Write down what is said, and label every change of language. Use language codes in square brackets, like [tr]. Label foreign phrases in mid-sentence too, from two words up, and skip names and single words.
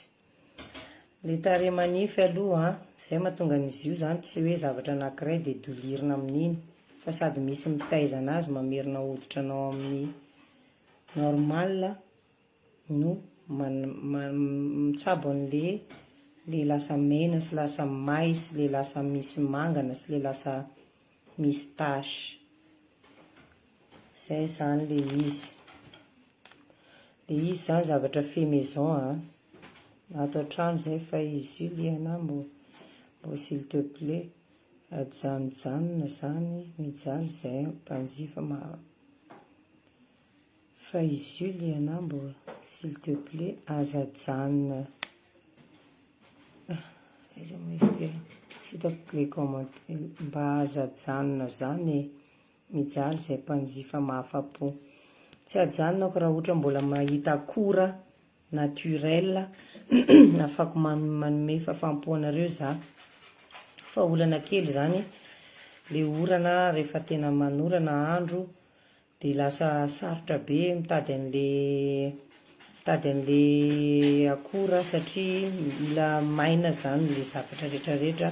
[mg] Le tarehy manify aloha zay mahatonga an'izy io zany tsy hoe zavatra anankiray de dolirina amin'iny fa sady misy mitaizana azy mamerina hoditra anao amin'ny normal no mitsabo an'le lasa mena sy lasa may sy le lasa misy mangana sy le lasa misy tasy. Zay zany le izy. Le izy zany zavatra [fr] fait maison [mg] ato an-trano zay fa izy io liana mbo [fr] s'il te plaît [mg] ajanojanona zany mijaly zay mpanjifa fa izy io liana mbo [fr] s'il te plaît [mg] aza janona. [fr] S'il te plaît commenter [mg] mba aza janona zany mijaly zay mpanjifa mahafapo. Tsy ajanonako raha ohatra mbola mahita akora naturel afaka manome fafampoanareo za. Fa olana kely zany le orana rehefa tena manorana andro de lasa sarotra be mitady an'le akora satria mila maina zany le zavatra rehetrarehetra.